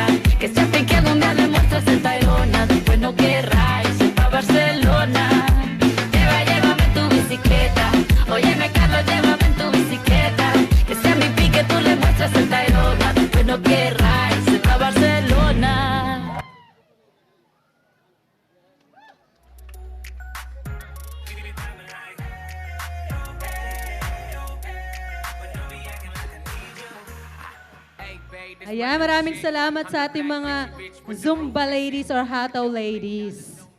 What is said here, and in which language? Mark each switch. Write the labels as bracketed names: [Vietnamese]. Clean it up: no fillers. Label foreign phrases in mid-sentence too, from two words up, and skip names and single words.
[Spanish] Que se hace que algún día le muestres el Tayrona, después no querráis ir pa' Barcelona. Llévame en tu bicicleta, óyeme Carlos, llévame en tu bicicleta. Que sea mi pique, tú le muestras el Tayrona, después no querráis ir pa' Barcelona. [Filipino] Ayan, maraming salamat sa ating mga Zumba ladies or Hataw ladies.